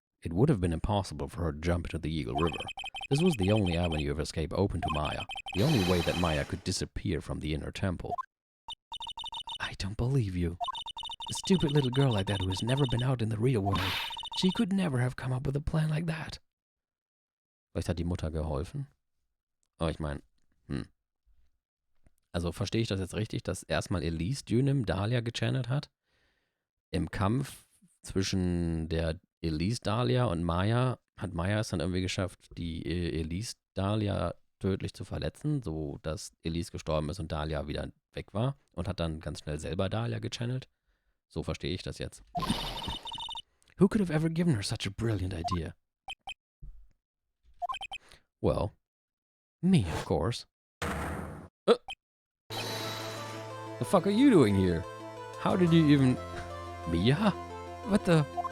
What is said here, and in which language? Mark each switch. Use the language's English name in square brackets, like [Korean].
[English] It would have been impossible for her to jump into the Eagle River. This was the only avenue of escape open to Maya, the only way that Maya could disappear from the inner temple. I don't believe you. A stupid little girl like that who has never been out in the real world. She could never have come up with a plan like that. [German] Vielleicht hat die Mutter geholfen? Aber ich meine, Also verstehe ich das jetzt richtig, dass erstmal Elise Dynim Dahlia gechannelt hat? Im Kampf zwischen der Elise Dahlia und Maya hat Maya es dann irgendwie geschafft, die Elise Dahlia tödlich zu verletzen, so dass Elise gestorben ist und Dahlia wieder weg war und hat dann ganz schnell selber Dahlia gechannelt. So verstehe ich das jetzt. [English] Who could have ever given her such a brilliant idea? Well, Me, of course. the fuck are you doing here? How did you even... Mia? What the?